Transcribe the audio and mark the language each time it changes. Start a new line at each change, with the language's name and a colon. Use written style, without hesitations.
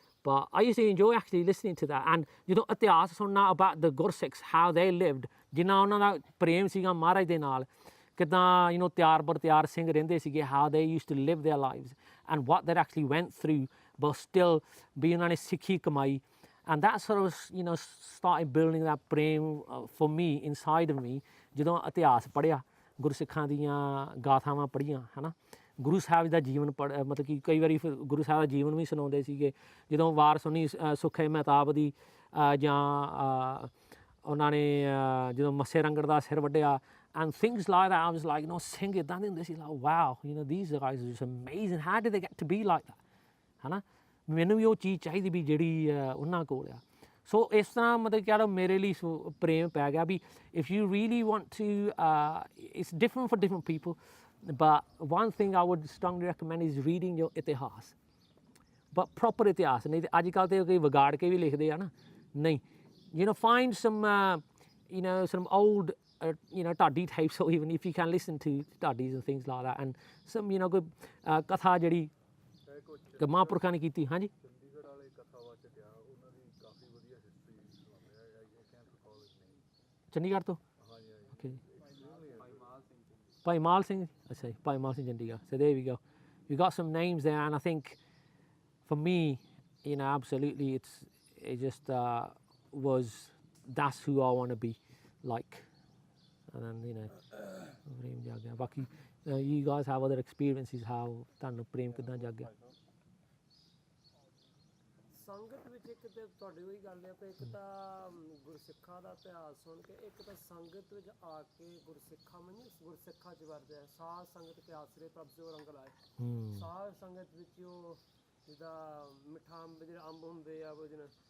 English: But I used to enjoy actually listening to that. And,
Punjabi: ਇਤਿਹਾਸ ਸੁਣਨਾ
English: about the Gursikhs, how they lived,
Punjabi: ਜਿੰਨਾ ਉਹਨਾਂ ਦਾ ਪ੍ਰੇਮ ਸੀਗਾ ਮਹਾਰਾਜ ਦੇ ਨਾਲ, ਕਿੱਦਾਂ, ਤਿਆਰ ਬਰ ਤਿਆਰ ਸਿੰਘ ਰਹਿੰਦੇ ਸੀਗੇ,
English: how they used to live their lives and what they actually went through, but still
Punjabi: ਵੀ ਉਹਨਾਂ ਨੇ ਸਿੱਖੀ ਕਮਾਈ.
English: And that sort of, started building that prem for me, inside of me,
Punjabi: ਜਦੋਂ ਇਤਿਹਾਸ ਪੜ੍ਹਿਆ, ਗੁਰਸਿੱਖਾਂ ਦੀਆਂ ਗਾਥਾਵਾਂ ਪੜ੍ਹੀਆਂ, ਹੈ ਨਾ, ਗੁਰੂ ਸਾਹਿਬ ਦਾ ਜੀਵਨ ਮਤਲਬ ਕਿ ਕਈ ਵਾਰੀ ਫਿਰ ਗੁਰੂ ਸਾਹਿਬ ਦਾ ਜੀਵਨ ਵੀ ਸੁਣਾਉਂਦੇ ਸੀਗੇ, ਜਦੋਂ ਵਾਰ ਸੁਣੀ ਸੁਖੇ ਮਹਿਤਾਬ ਦੀ, ਜਾਂ ਉਹਨਾਂ ਨੇ ਜਦੋਂ ਮੱਸੇ ਰੰਗੜ ਦਾ ਸਿਰ ਵੱਢਿਆ,
English: and things like that. I was like,
Punjabi: Singh ਇੱਦਾਂ ਦੇ ਹੁੰਦੇ ਸੀ,
English: like, wow, these guys are just amazing, how did they get to be like that,
Punjabi: ਹੈ ਨਾ, ਮੈਨੂੰ ਵੀ ਉਹ ਚੀਜ਼ ਚਾਹੀਦੀ ਵੀ ਜਿਹੜੀ ਉਹਨਾਂ ਕੋਲ ਆ. ਸੋ ਇਸ ਤਰ੍ਹਾਂ ਮਤਲਬ ਕਹਿ ਲਓ ਮੇਰੇ ਲਈ ਪ੍ਰੇਮ ਪੈ ਗਿਆ ਵੀ
English: if you really want to, it's different for different people, but one thing I would strongly recommend is reading your ਇਤਿਹਾਸ, but proper ਇਤਿਹਾਸ.
Punjabi: ਨਹੀਂ ਤੇ ਅੱਜ ਕੱਲ੍ਹ ਤੇ ਕਈ ਵਿਗਾੜ ਕੇ ਵੀ ਲਿਖਦੇ ਆ ਨਾ, ਨਹੀਂ,
English: find some some old Tadi tapes, or even if you can listen to Tadis and things like that,
Punjabi: and some good ਕਥਾ ਜਿਹੜੀ ਕਿ ਮਹਾਂਪੁਰਖਾਂ ਨੇ ਕੀਤੀ. ਹਾਂਜੀ, ਚੰਡੀਗੜ੍ਹ ਵਾਲੇ ਕਥਾਵਾਚਕ ਆ, ਉਹਨਾਂ ਦੀ ਕਾਫੀ ਵਧੀਆ ਹਿਸਟਰੀ ਸੁਣਾਉਂਦੇ ਆ.
English: I can't recall his name.
Punjabi: Chandigarh ਤੋਂ? ਹਾਂਜੀ, ਓਕੇ. ਭਾਈ ਮਾਲ ਸਿੰਘ, ਅੱਛਾ ਜੀ, ਭਾਈ ਮਾਲ Singh Chandigarh.
English: So there we go. We got some names there, and I think for me, absolutely, it just was, that's who I want to be like. And then
Punjabi: ਪ੍ਰੇਮ ਜਾਗ ਗਿਆ.
English: ਬਾਕੀ you guys have other experiences, how
Punjabi: ਤੁਹਾਨੂੰ ਪ੍ਰੇਮ ਕਿੱਦਾਂ ਜਾਗ ਗਿਆ? ਸੰਗਤ ਵਿੱਚ ਇੱਕ ਤੇ ਤੁਹਾਡੀ ਉਹੀ ਗੱਲ ਹੈ ਕਿ ਇੱਕ ਤਾਂ ਗੁਰਸਿੱਖਾਂ ਦਾ ਇਤਿਹਾਸ ਸੁਣ ਕੇ, ਇੱਕ ਤਾਂ ਸੰਗਤ ਵਿੱਚ ਆ ਕੇ ਗੁਰਸਿੱਖਾਂ 'ਚ ਵਰਦੇ ਆ. ਸਾਧ ਸੰਗਤ ਕੇ ਆਸਰੇ ਪ੍ਰਭ ਜੋ ਰੰਗ ਲਾਏ. ਸਾਧ ਸੰਗਤ ਵਿੱਚ ਉਹ ਜਿੱਦਾਂ ਮਿੱਠਾ ਅੰਬ, ਜਿਹੜੇ ਅੰਬ ਹੁੰਦੇ ਆ, ਉਹ ਜਿਹਨਾਂ